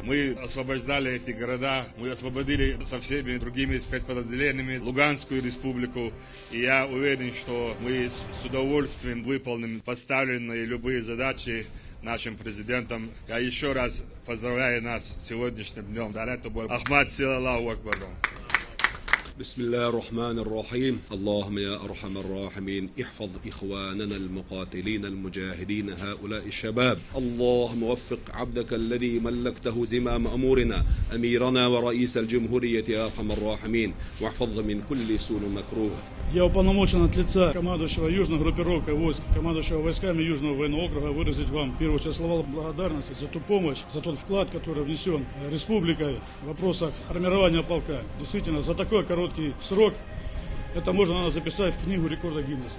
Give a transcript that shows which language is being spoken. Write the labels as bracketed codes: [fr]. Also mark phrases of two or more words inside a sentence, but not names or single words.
[ru] Мы освобождали эти города, мы освободили со всеми другими спецподразделениями Луганскую республику. И я уверен, что мы с удовольствием выполним поставленные любые задачи нашим президентом. Я еще раз поздравляю нас с сегодняшним днем. Ахмад Силаллаху Акбар. [ar] بسم الله الرحمن الرحيم. اللهم يا أرحم الراحمين احفظ إخواننا المقاتلين المجاهدين هؤلاء الشباب. اللهم وفق عبدك الذي ملكته زمام أمورنا أميرنا ورئيس الجمهورية يا أرحم الراحمين، واحفظ من كل سوء مكروه. [ru] Я уполномочен от лица командующего южной группировкой войск, командующего войсками Южного военного округа выразить вам, в первую очередь, слова благодарности за ту помощь, за тот вклад, который внесен республикой в вопросах формирования полка. Действительно, за такой короткий срок это можно записать в книгу рекорда Гиннесса.